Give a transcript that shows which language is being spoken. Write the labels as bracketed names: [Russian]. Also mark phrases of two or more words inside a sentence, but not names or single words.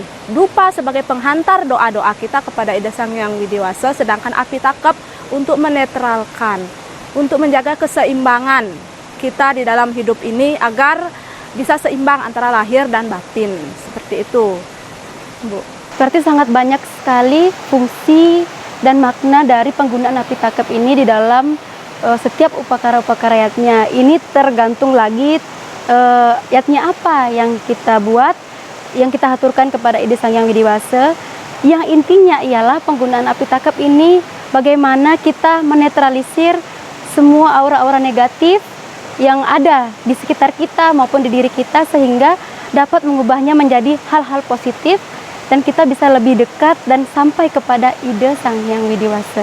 [Indonesian] Dupa sebagai penghantar doa-doa kita kepada Ida Sang Hyang Widiwasa, sedangkan api takep untuk menetralkan, untuk menjaga keseimbangan kita di dalam hidup ini agar bisa seimbang antara lahir dan batin. Seperti itu, Bu. Berarti sangat banyak sekali fungsi dan makna dari penggunaan api takep ini di dalam setiap upakara-upakara yatnya. Ini tergantung lagi yatnya apa yang kita buat, yang kita haturkan kepada Ida Sang Hyang Widiwasa. Yang intinya ialah penggunaan api takep ini bagaimana kita menetralisir semua aura-aura negatif yang ada di sekitar kita maupun di diri kita, sehingga dapat mengubahnya menjadi hal-hal positif dan kita bisa lebih dekat dan sampai kepada Ida Sang Hyang Widiwasa.